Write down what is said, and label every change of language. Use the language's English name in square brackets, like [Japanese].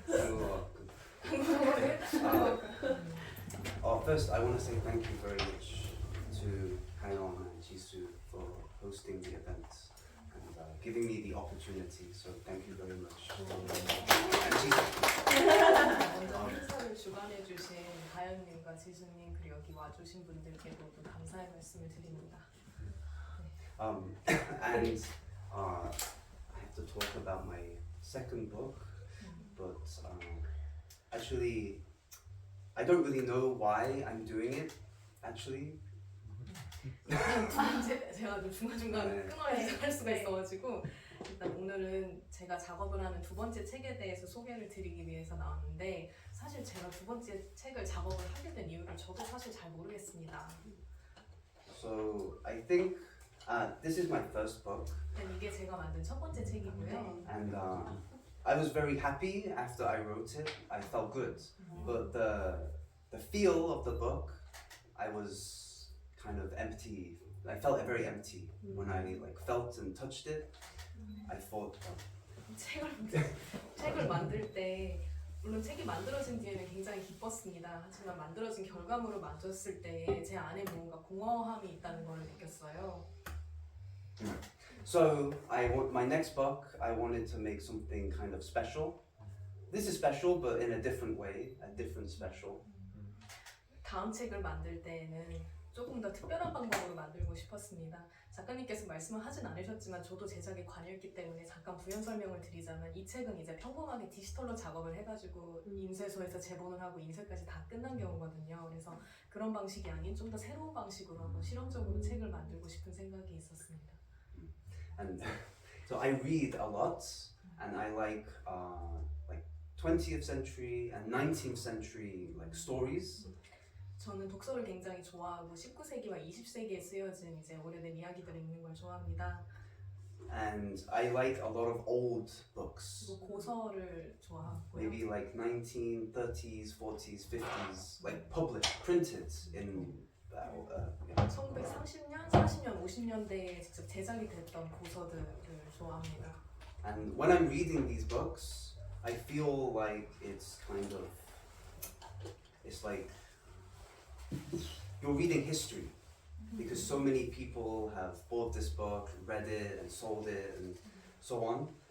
[Korean] 그리고 [English] first I want to say thank you very much to Hayon and Jisoo for hosting the event and giving me the opportunity. So thank you very much. And Jisoo. [Korean] 먼저 행사를 주관해주신 가연님과 지수님 그리고 여기 와주신 분들께 모두 감사의 말씀을 드립니다. [English] And I have to talk about my second book, but actually I don't really know why I'm doing it. Actually. [Korean] 제가 좀 중간중간 끊어야 할 수가 있어가지고 일단 오늘은 제가 작업을 하는 두 번째 책에 대해서 소개를 드리기 위해서 나왔는데 사실 제가 두 번째 책을 작업을 하게 된 이유를 저도 사실 잘 모르겠습니다. [English] So I think this is my first book. [Korean] 이게 제가 만든 첫 번째 책이고요. [English] And I was very happy after I wrote it. I felt good, but the feel of the book, I was kind of empty. I felt very empty when I felt and touched it. I thought, [Korean] 책을 만들 때 물론 책이 만들어진 뒤에는 굉장히 기뻤습니다. 하지만 만들어진 결과물을 만졌을 때 제 안에 뭔가 공허함이 있다는 걸 느꼈어요. [English] So my next book, I wanted to make something kind of special. This is special, but in a different way, a different special. [Korean] 다음 책을 만들 때에는 조금 더 특별한 방법으로 만들고 싶었습니다. 작가님께서 말씀을 하진 않으셨지만 저도 제작에 관여했기 때문에 잠깐 부연 설명을 드리자면 이 책은 이제 평범하게 디지털로 작업을 해가지고 인쇄소에서 제본을 하고 인쇄까지 다 끝난 경우거든요. 그래서 그런 방식이 아닌 좀 더 새로운 방식으로 한번 실험적으로 책을 만들고 싶은 생각이 있었습니다. [English] And so I read a lot, and I like 20th century and 19th century stories. [Korean] 저는 독서를 굉장히 좋아하고 19세기와 20세기에 쓰여진 이제 오래된 이야기들을 읽는 걸 좋아합니다. [English] And I like a lot of old books. [Korean] 그리고 고서를 좋아하고요. [English] Maybe 1930s, 40s, 50s, published, printed in [Korean] 1930년, 40년, 50년대에 직접 제작이 됐던 고서들을 좋아합니다. [English] And when I'm reading these books, I feel like it's like you're reading history because so many people have bought this book, read it, and sold it, and so on.